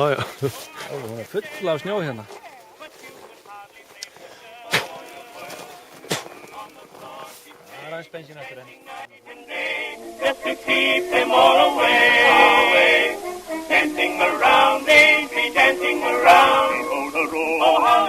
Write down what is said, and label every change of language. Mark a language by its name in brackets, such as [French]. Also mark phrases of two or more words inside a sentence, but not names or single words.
[Icelandic] Hún er full af snjó hérna. Það er aðeins bensín eftir henni. [English] Just to keep them all away, dancing around, they be dancing around. Oh, how